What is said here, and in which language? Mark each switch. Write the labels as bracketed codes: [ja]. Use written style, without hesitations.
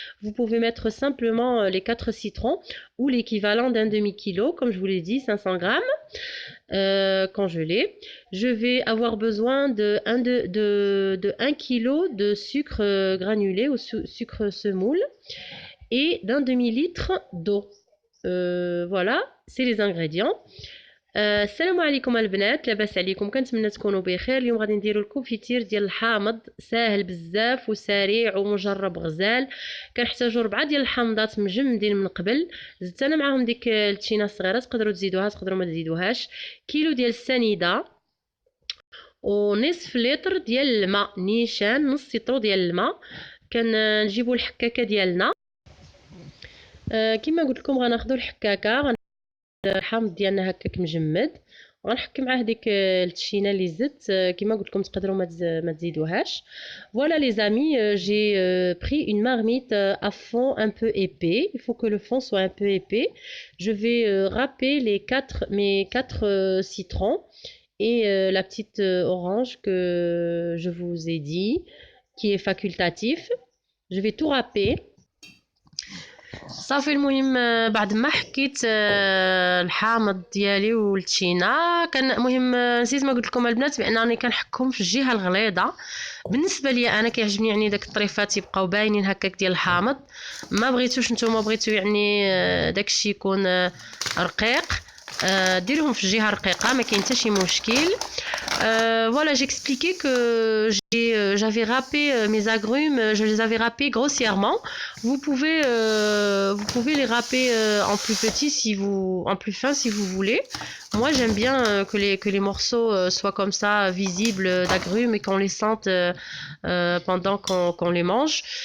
[fr] Vous pouvez mettre simplement les 4 citrons ou l'équivalent d'un demi-kilo, comme je vous l'ai dit, 500 grammes congelés. Je vais avoir besoin de 1 kilo de sucre granulé ou sucre semoule et d'un demi-litre d'eau. Voilà, c'est les ingrédients. [ar] السلام عليكم البنات، لاباس عليكم؟ كنتمنى تكونوا بخير. اليوم غادي نديروا الكونفيتير ديال الحامض، ساهل بزاف وسريع ومجرب غزال. كنحتاجوا 4 ديال الحامضات مجمدين من قبل، زدت انا معاهم ديك التشينه الصغيره، تقدروا تزيدوها تقدروا ما تزيدوهاش. كيلو ديال السنيده ونصف لتر ديال الماء نيشان، نص سيطرو ديال الماء. كنجيبوا الحكاكه ديالنا. كما قلت لكم غناخذوا الحكاكه، الحامض ديالنا هكاك مجمد، وغنحك معاه ديك التشينه اللي زدت. كما قلت لكم تقدروا ما تزيدوهاش. [fr] Voilà les amis, j'ai pris une marmite à fond un peu épais. Il faut que le fond soit un peu épais. Je vais râper mes 4 citrons et la petite orange que je vous ai dit, qui est facultatif. Je vais tout râper. صافي. [ar] المهم بعد ما حكيت الحامض ديالي والتشينه، كان المهم نسيت ما قلت لكم البنات بانني كنحكهم في الجهه الغليظه. بالنسبه لي انا كيعجبني يعني داك الطريفات يبقاو باينين هكاك ديال الحامض. ما بغيتوش نتوما بغيتو يعني داكشي يكون رقيق، ديروهم في الجهه رقيقه، ما كاين حتى شي مشكل. [fr] Voilà, j'expliquais que j'avais râpé mes agrumes, je les avais râpés grossièrement. Vous pouvez les râper en plus petit en plus fin si vous voulez. Moi, j'aime bien que les morceaux soient comme ça, visibles d'agrumes, et qu'on les sente pendant qu'on les mange.